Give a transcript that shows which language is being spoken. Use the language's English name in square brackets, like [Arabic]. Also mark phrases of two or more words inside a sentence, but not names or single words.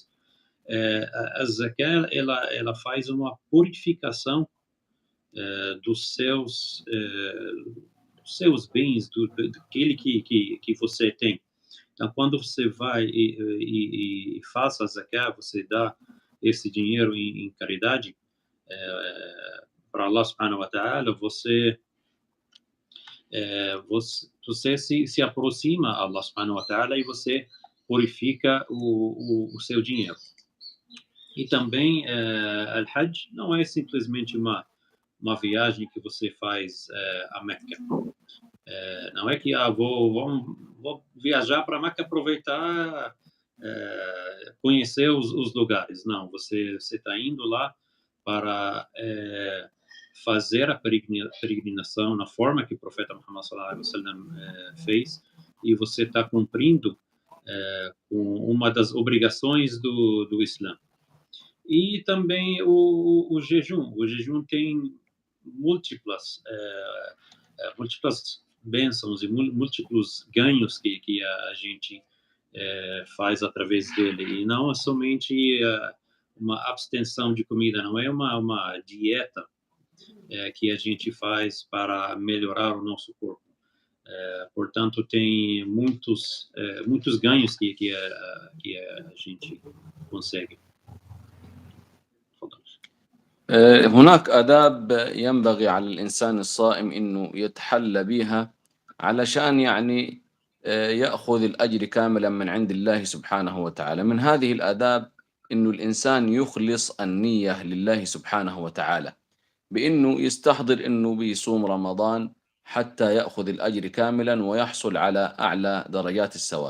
[Portuguese] A zakat ela faz uma purificação dos seus bens, daquele que você tem. Então, quando você vai e faz a zakat, você dá esse dinheiro em caridade para Allah [Arabic] سبحانه وتعالى, [Portuguese] você se aproxima a Allah [Arabic] سبحانه وتعالى [Portuguese] e você purifica o seu dinheiro. E também al-Hajj não é simplesmente uma viagem que você faz a Meca. Não é que vou viajar para Meca, aproveitar, conhecer os lugares. Não, você está indo lá para fazer a peregrinação na forma que o profeta Muhammad [Arabic] صلى الله عليه وسلم [Portuguese] fez, e você está cumprindo com uma das obrigações do Islã. E também o jejum. O jejum tem múltiplas bênçãos e múltiplos ganhos que a gente faz através dele. E não é somente uma abstenção de comida, não é uma dieta que a gente faz para melhorar o nosso corpo. Portanto, tem muitos ganhos que a gente consegue. [Arabic] هناك آداب ينبغي على الإنسان الصائم إنه يتحلى بها علشان يعني يأخذ الأجر كاملا من عند الله سبحانه وتعالى. من هذه الآداب إنه الإنسان يخلص النية لله سبحانه وتعالى، بإنه يستحضر إنه بيصوم رمضان حتى يأخذ الأجر كاملا ويحصل على أعلى درجات الثواب.